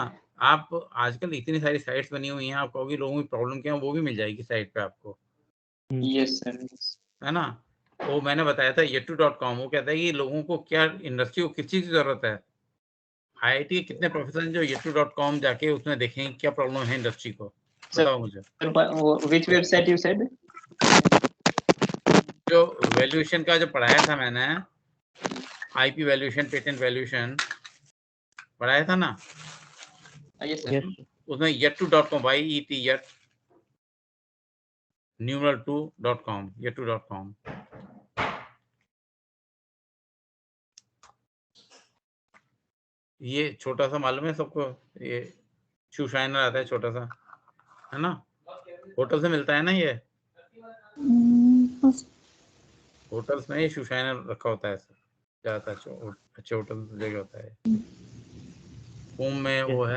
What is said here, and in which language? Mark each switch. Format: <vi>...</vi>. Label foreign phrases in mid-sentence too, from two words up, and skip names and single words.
<hi>आप आजकल इतनी सारी साइट्स बनी हुई हैं, आप कहोगे लोगों की प्रॉब्लम क्या है, वो भी मिल जाएगी साइट पे आपको,</hi> <en>Yes, sir.</en> <hi>है ना। वो मैंने बताया था yetu.com, वो कहता है कि लोगों को क्या, इंडस्ट्री को किस चीज की जरूरत है। IIT के कितने प्रोफेसर हैं जो yetu.com जाके उसमें देखें क्या प्रॉब्लम है इंडस्ट्री को, बताओ मुझे।</hi> <en>Which website you said?</en> <hi>जो वैल्यूएशन का जो पढ़ाया था मैंने,</hi> <en>IP valuation, patent valuation</en> <hi>पढ़ाया था ना,</hi> <en>Yes, sir. यस</en> <hi>उसमें yetu.com,</hi> <en>YET yet numeral 2.com,</en> <hi>yetu.com। ये छोटा सा मालूम है सबको, ये</hi> <en>shoe shiner</en> <hi>आता है छोटा सा, है ना, होटल से मिलता है ना ये, होटल्स में ये</hi> <en>shoe shiner</en> <hi>रखा होता है ज्यादा अच्छे होटल जगह होता है, होम में वो है।</hi>